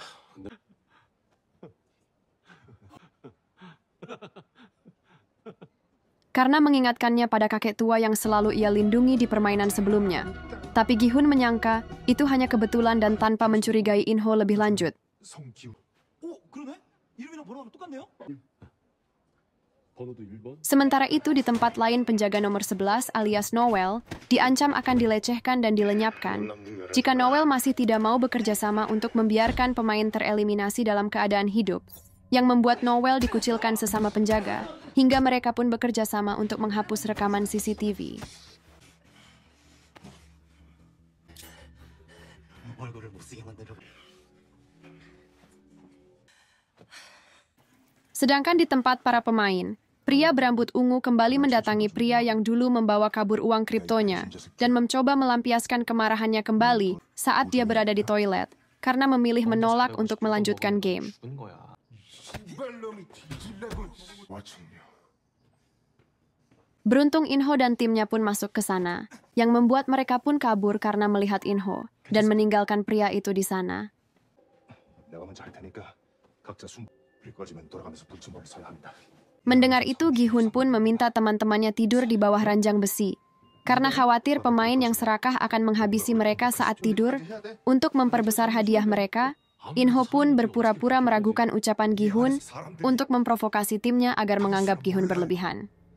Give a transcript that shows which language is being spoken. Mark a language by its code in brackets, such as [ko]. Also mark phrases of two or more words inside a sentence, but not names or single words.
[id] Karena mengingatkannya pada kakek tua yang selalu ia lindungi di permainan sebelumnya. Tapi Gi-hun menyangka itu hanya kebetulan dan tanpa mencurigai Inho lebih lanjut. [ko] 성기훈. 그러네? 이름이랑 번호가 똑같네요? 번호도 1번? [id] Sementara itu di tempat lain penjaga nomor 11 alias Noel diancam akan dilecehkan dan dilenyapkan jika Noel masih tidak mau bekerja sama untuk membiarkan pemain tereliminasi dalam keadaan hidup, yang membuat Noel dikucilkan sesama penjaga, hingga mereka pun bekerja sama untuk menghapus rekaman CCTV. [ko] 얼굴을 못쓰게 만들어. [id] Sedangkan di tempat para pemain, pria berambut ungu kembali mendatangi pria yang dulu membawa kabur uang kriptonya dan mencoba melampiaskan kemarahannya kembali saat dia berada di toilet karena memilih menolak untuk melanjutkan game. [ko] 죽는 거야. 이발놈이 뒤질라고. 와충요. [id] Beruntung Inho dan timnya pun masuk ke sana, yang membuat mereka pun kabur karena melihat Inho dan meninggalkan pria itu di sana. [ko] 내가 먼저 할 테니까 각자 숨. 불 꺼지면 돌아가면서 불침범을 서야 합니다. [id] Mendengar itu, Gi-hun pun meminta teman-temannya tidur di bawah ranjang besi, karena khawatir pemain yang serakah akan menghabisi mereka saat tidur untuk memperbesar hadiah mereka, Inho pun berpura-pura meragukan ucapan Gi-hun untuk memprovokasi timnya agar menganggap Gi-hun berlebihan.